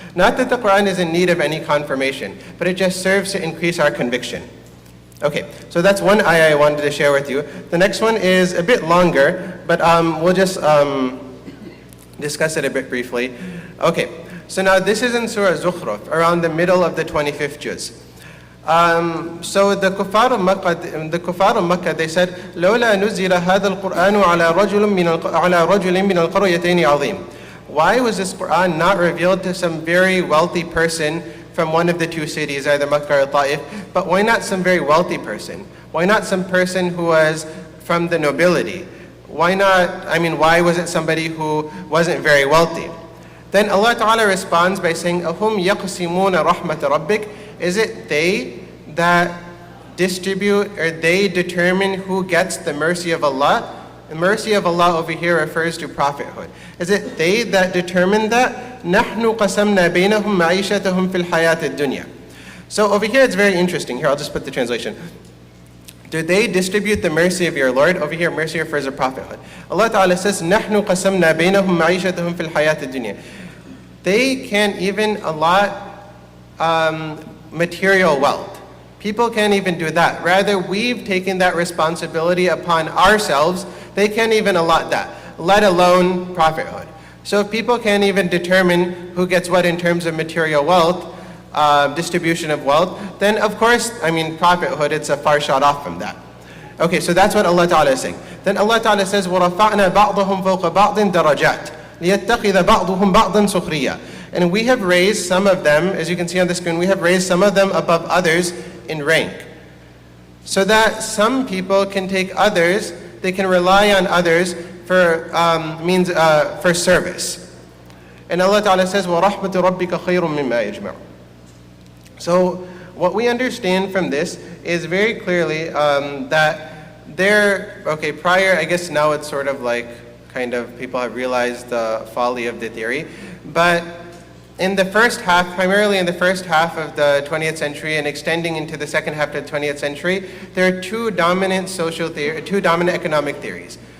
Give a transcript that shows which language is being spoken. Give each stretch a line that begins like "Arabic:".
English: Not that the Quran is in need of any confirmation, but it just serves to increase our conviction. Okay, so that's one ayah I wanted to share with you. The next one is a bit longer, but we'll just discuss it a bit briefly. Okay, so now this is in Surah Zukhruf, around the middle of the 25th juz. So the Kuffar of Makkah, they said,
Arabic: لولا نزل هذا القرآن على رجل من القريتين عظيم.
English: Why was this Quran not revealed to some very wealthy person from one of the two cities, either Makkah or Ta'if? But why not some very wealthy person? Why not some person who was from the nobility? Why not, why was it somebody who wasn't very wealthy? Then Allah Ta'ala responds by saying,
Arabic: أَهُمْ يَقْسِمُونَ رَحْمَةَ رَبِّكَ.
English: Is it they that distribute, or they determine who gets the mercy of Allah? The mercy of Allah over here refers to prophethood. Is it they that determine that?
Arabic: نَحْنُ قَسَمْنَا بَيْنَهُمْ مَعِيشَتَهُمْ فِي الْحَيَاةِ الدُّنْيَا.
English: So over here it's very interesting. Here, I'll just put the translation. Do they distribute the mercy of your Lord? Over here, mercy refers to prophethood. Allah Ta'ala says,
Arabic: نَحْنُ قَسَمْنَا بَيْنَهُمْ مَعِيشَتَهُمْ فِي الْحَيَاةِ الدُّنْيا.
English: They can't even allot material wealth. People can't even do that. Rather, we've taken that responsibility upon ourselves. They can't even allot that, let alone prophethood. So if people can't even determine who gets what in terms of material wealth, distribution of wealth, then of course, prophethood, it's a far shot off from that. Okay, so that's what Allah Ta'ala is saying. Then Allah Ta'ala says,
Arabic: وَرَفَعْنَا بَعْضَهُمْ فَوْقَ بَعْضٍ دَرَجَاتٍ لِيَتَّخِذَ بَعْضُهُمْ بَعْضًا سُخْرِيًّا.
English: And we have raised some of them, as you can see on the screen, we have raised some of them above others in rank. So that some people can take others, they can rely on others for for service. And Allah Ta'ala says,
Arabic: وَرَحْمَةُ رَبِّكَ خَيْرٌ مِمَّا يَجْمَعُ.
English: So what we understand from this is very clearly that prior, I guess now it's sort of people have realized the folly of the theory, but in the first half, primarily in the first half of the 20th century and extending into the second half of the 20th century, there are two dominant economic theories.